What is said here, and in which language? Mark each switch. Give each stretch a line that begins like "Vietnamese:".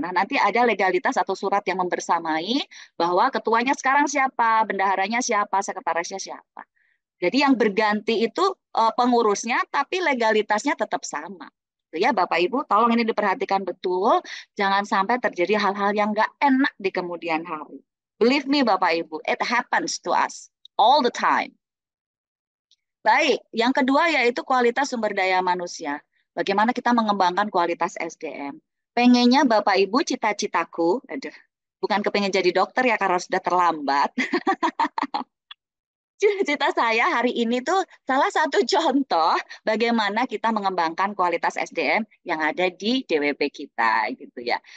Indonesian: Nah, nanti ada legalitas atau surat yang membersamai bahwa ketuanya sekarang siapa, bendaharanya siapa, sekretarisnya siapa. Jadi yang berganti itu pengurusnya tapi legalitasnya tetap sama. Itu ya Bapak Ibu, tolong ini diperhatikan betul, jangan sampai terjadi hal-hal yang nggak enak di kemudian hari.
English: Believe me Bapak Ibu, it happens to us all the time.
Indonesian: Baik, yang kedua yaitu kualitas sumber daya manusia. Bagaimana kita mengembangkan kualitas SDM. Pengennya Bapak Ibu cita-citaku, aduh, bukan kepengen jadi dokter ya karena sudah terlambat. Cita-cita saya hari ini tuh salah satu contoh bagaimana kita mengembangkan kualitas SDM yang ada di DWP kita gitu ya.